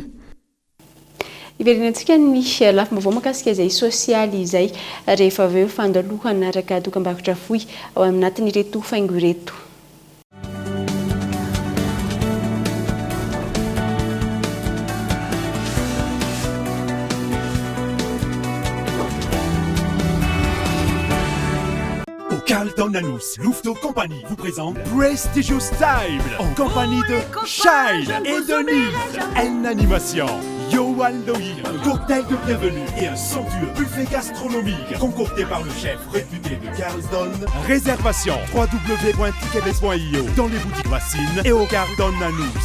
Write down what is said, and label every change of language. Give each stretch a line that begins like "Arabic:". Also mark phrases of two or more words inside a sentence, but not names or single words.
Malagasy: Iverinantsika ny lafim-baovao mahakasika izay sosialy izay rehefa avy eo fandalohana araka dokam-barotra fohy ao anatin'ireto faingo ireto.
French: Carlton Anous, Louveteau Compagnie vous présente Prestigious Style en compagnie de Shine et de Nive. En animation, Yohan Loïr, un cocktail de bienvenue et un somptueux buffet gastronomique concocté par le chef réputé de Carlton. Réservation www.tickets.io dans les boutiques Racine et au Carlton Anous.